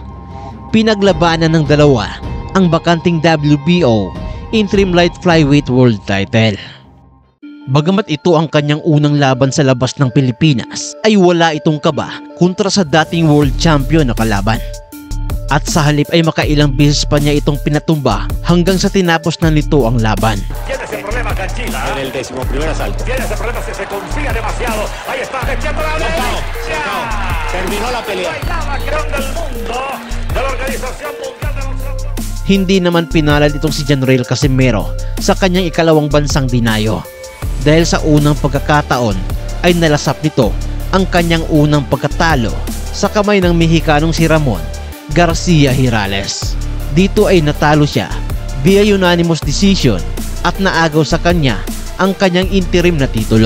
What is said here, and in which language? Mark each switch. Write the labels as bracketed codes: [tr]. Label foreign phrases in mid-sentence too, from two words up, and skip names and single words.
[tl] Pinaglabanan ng dalawa ang bakanting WBO Interim Light Flyweight World Title. Bagamat ito ang kanyang unang laban sa labas ng Pilipinas, ay wala itong kaba kontra sa dating [en] world champion [tl] na kalaban. At sa halip ay makailang beses pa niya itong pinatumba hanggang sa tinapos na nito ang laban. [es] Tiene ese problema Cancilla. En el 11º asalto. Tiene ese problema, se confía demasiado. Ahí está, echando la derecha. Terminó la pelea. La campeón del mundo de la Organización Mundial de los... [tl] Hindi naman pinalad itong si Genriel Casimero sa kanyang ikalawang bansang dinayo. Dahil sa unang pagkakataon ay nalasap nito ang kanyang unang pagkatalo sa kamay ng Mexicanong si Ramon Garcia Hirales. Dito ay natalo siya [en] via unanimous decision [tl] at naagaw sa kanya ang kanyang interim na titulo.